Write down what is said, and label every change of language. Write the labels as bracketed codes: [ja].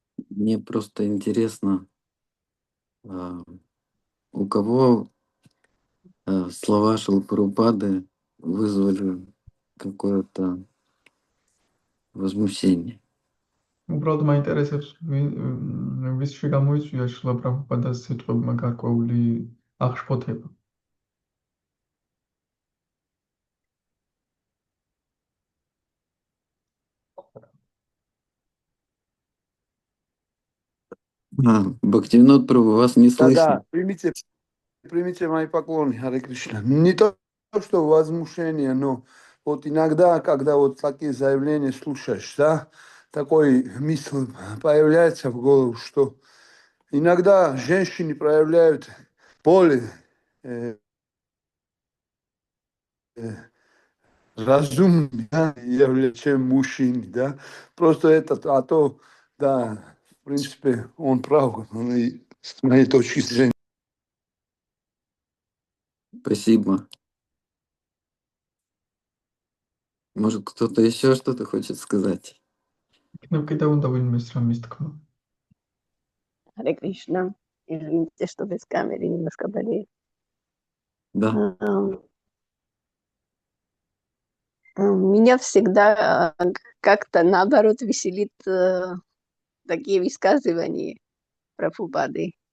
[ru] Мне просто интересно, у кого слова Шилпрабхупады вызвали какое-то возмущение. [ka] უბრალოდ მაინტერესებს ვისში გამოიწვია შილა პრაბჰუპადას სიტყვებმა გარკვეული აღშფოთება. [ru] Бхактивинод Прабху, вас не слышно. Да, примите мои поклоны, Харе Кришна. Не то, что возмущение, но вот иногда, когда вот такие заявления слушаешь, да, такой мысль появляется в голову, что иногда женщины проявляют более разумные, да, чем мужчины, да. Просто это, а то, да, в принципе, он прав, с моей точки зрения. Спасибо. Может, кто-то еще что-то хочет сказать? [ka] იქნებ კიდევ უნდა ვინმეს რამის თქმა. [ru] Харе Кришна. Извините, что без камеры немножко болеет. Да. Меня всегда как-то наоборот веселит такие высказывания Прабхупады.